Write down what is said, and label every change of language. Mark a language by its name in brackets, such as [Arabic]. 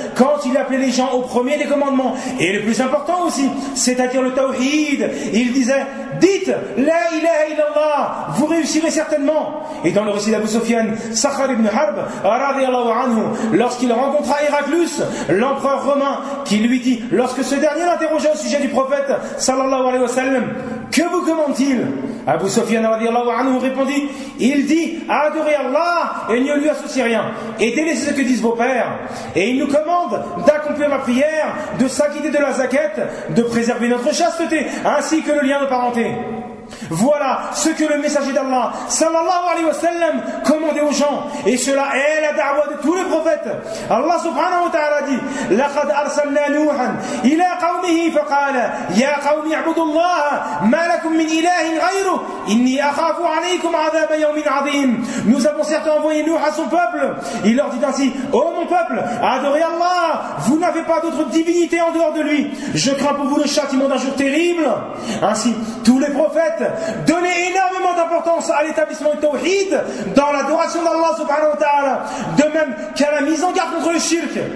[French] quand il appelait les gens au premier des commandements, et le plus important aussi, c'est-à-dire le tawhid, il disait « Dites, la ilaha illallah, vous réussirez certainement. » Et dans le récit d'Abu Sofiane, Sakhar ibn Harb, radiallahu anhu, lorsqu'il rencontra Héraclius, l'empereur romain, qui lui dit, lorsque ce dernier l'interrogeait au sujet du prophète, sallallahu alayhi wa sallam, « Que vous commande-t-il ? » Abu Sofiane, radiallahu anhu, répondit, « Il dit, adorez Allah et ne lui associez rien, et délaissez ce que disent vos pères. Et il nous commande d'accomplir ma prière, de s'acquitter de la zakette, de préserver notre chasteté, ainsi que le lien de parenté. » Voilà ce que le messager d'Allah sallallahu alayhi wa sallam commandait aux gens, et cela est la da'wa de tous les prophètes. [Arabic] Allah subhanahu wa ta'ala dit لَقَدْ أَرْسَلْنَا نُوحًا إِلَىٰ قَوْمِهِ فَقَالَ يَا قَوْمِ اعْبُدُوا اللَّهَ مَا لَكُمْ مِنْ إِلَٰهٍ غَيْرُهُ إِنِّي أَخَافُ عَلَيْكُمْ عَذَابَ يَوْمٍ عَظِيمٍ. [French] Nous avons certes envoyé Nuh à son peuple. Il leur dit ainsi, ô mon peuple, adorez Allah, vous n'avez pas d'autre divinité en dehors de lui. Je crains pour vous le châtiment d'un jour terrible. Ainsi, tous les prophètes donner énormément d'importance à l'établissement du tawhid dans l'adoration d'Allah subhanahu wa ta'ala, de même qu'à la mise en garde contre le shirk.